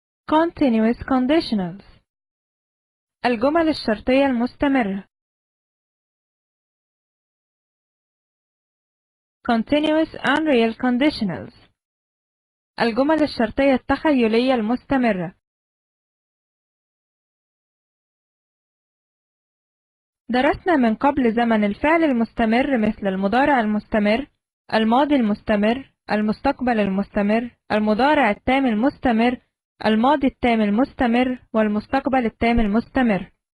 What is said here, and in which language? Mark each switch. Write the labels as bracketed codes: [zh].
[en] Continuous conditionals. [ar] الجمل الشرطية المستمرة. [en] Continuous unreal conditionals. [ar] الجمل الشرطية التخيلية المستمرة. درسنا من قبل زمن الفعل المستمر مثل المضارع المستمر، الماضي المستمر، المستقبل المستمر، المضارع التام المستمر، الماضي التام المستمر، والمستقبل التام المستمر.